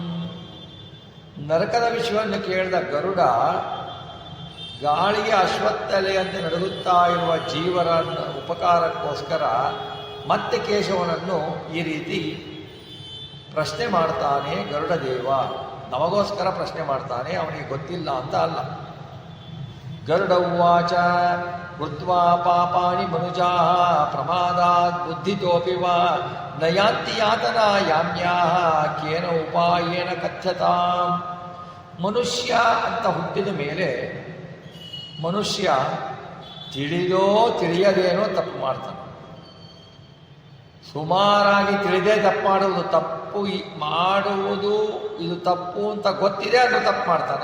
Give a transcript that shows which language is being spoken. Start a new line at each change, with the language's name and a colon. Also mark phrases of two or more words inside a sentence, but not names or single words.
Kannada: ನರಕದ ವಿಷಯವನ್ನು ಕೇಳಿದ ಗರುಡ ಗಾಳಿಗೆ ಅಶ್ವತ್ಥಲೆಯಂತೆ ನಡುಗುತ್ತಾ ಇರುವ ಜೀವರ ಉಪಕಾರಕ್ಕೋಸ್ಕರ ಮತ್ತೆ ಕೇಶವನನ್ನು ಈ ರೀತಿ ಪ್ರಶ್ನೆ ಮಾಡ್ತಾನೆ. ಗರುಡ ದೇವ ನಮಗೋಸ್ಕರ ಪ್ರಶ್ನೆ ಮಾಡ್ತಾನೆ, ಅವನಿಗೆ ಗೊತ್ತಿಲ್ಲ ಅಂತ ಅಲ್ಲ.
Sanskrit: ಗರುಡ ಉವಾಚ ಕೃತ್ವಾ ಪಾಪಾನಿ ಮನುಜಾಃ ಪ್ರಮಾದಾತ್ ಬುದ್ಧಿತೋಪಿ ವಾ ನ ಯಾಂತಿ ಯಾತನಾ ಯಾಮ್ಯಾಃ ಕೇನ ಉಪಾಯೇನ ಕಥ್ಯತಾಂ.
Kannada: ಮನುಷ್ಯ ಅಂತ ಹುಟ್ಟಿದ ಮೇಲೆ ಮನುಷ್ಯ ತಿಳಿದೋ ತಿಳಿಯದೇನೋ ತಪ್ಪು ಮಾಡ್ತಾನೆ. ಸುಮಾರಾಗಿ ತಿಳಿದೇ ತಪ್ಪು ಮಾಡುವುದು ಮಾಡುವುದು ಇದು ತಪ್ಪು ಅಂತ ಗೊತ್ತಿದೆ ಅದು ತಪ್ಪು ಮಾಡ್ತಾನೆ.